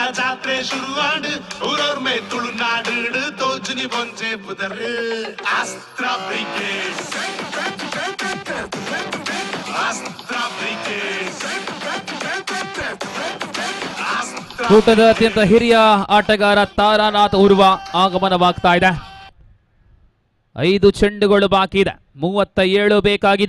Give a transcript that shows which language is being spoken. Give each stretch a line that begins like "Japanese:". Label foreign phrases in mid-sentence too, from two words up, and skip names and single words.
Tulu: ಜಾತ್ರೆ ಶುರುವಾಂಡ್ ಊರವ್ರ ಮೇ ತುಳುನಾಡು ತೋಜುನಿ ಬಂಜೆ ಪುದರ್ ಅಸ್ತ್ರ ಬ್ರಿಗೇಡ್ಸ್, ಅಸ್ತ್ರ ಬ್ರಿಗೇಡ್ಸ್.
Kannada: ಕೂಟದ ಅತ್ಯಂತ ಹಿರಿಯ ಆಟಗಾರ ತಾರಾನಾಥ್ ಉರ್ವ ಆಗಮನವಾಗ್ತಾ ಇದೆ. 5 ಚೆಂಡುಗಳು ಬಾಕಿ ಇದೆ. 37 ಬೇಕಾಗಿದೆ.